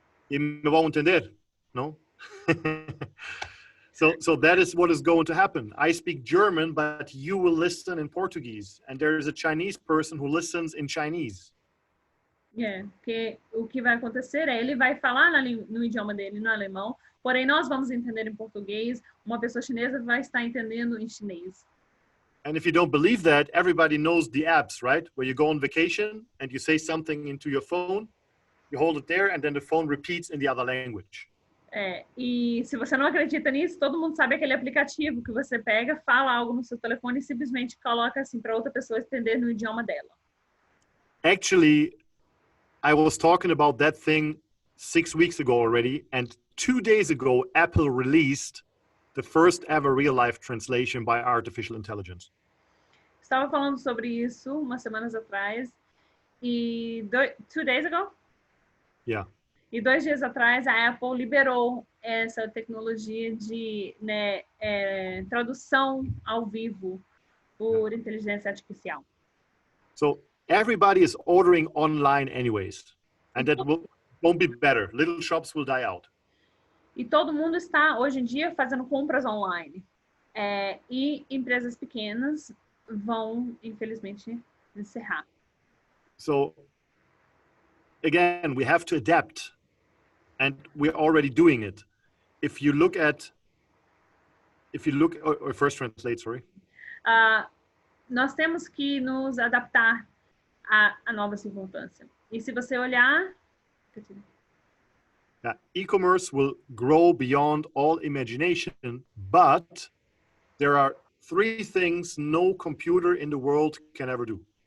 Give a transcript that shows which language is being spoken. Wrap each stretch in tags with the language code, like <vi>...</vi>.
<pt>E me vão entender, não?</pt> <en>So that is what is going to happen. I speak German, but you will listen in Portuguese. And there is a Chinese person who listens in Chinese.</en> <pt>Porque o que vai acontecer é ele vai falar no idioma dele, no alemão, porém nós vamos entender em português, uma pessoa chinesa vai estar entendendo em chinês.</pt> <en>And if you don't believe that, everybody knows the apps, right? Where you go on vacation and you say something into your phone, you hold it there and then the phone repeats in the other language.</en> <pt>E se você não acredita nisso, todo mundo sabe aquele aplicativo que você pega, fala algo no seu telefone e simplesmente coloca assim para outra pessoa entender no idioma dela.</pt> <en>Actually, I was talking about that thing 6 weeks ago already, and 2 days ago, Apple released the first ever real-life translation by artificial intelligence.</en> <pt>Estava falando sobre isso umas semanas atrás e</pt> <en>2 days ago? Yeah.</en> <pt>E 2 dias atrás a Apple liberou essa tecnologia de tradução ao vivo por inteligência artificial.</pt> <en>So everybody is ordering online anyways, and that won't be better. Little shops will die out.</en> <pt>E todo mundo está, hoje em dia, fazendo compras online. E empresas pequenas vão, infelizmente, encerrar.</pt> <en>So, again, we have to adapt. And we're already doing it. If you look, or first translate, sorry.</en> <pt>Nós temos que nos adaptar à nova circunstância. E se você olhar...</pt> <en>E-commerce will grow beyond all imagination, but there are 3 things no computer in the world can ever do.</en>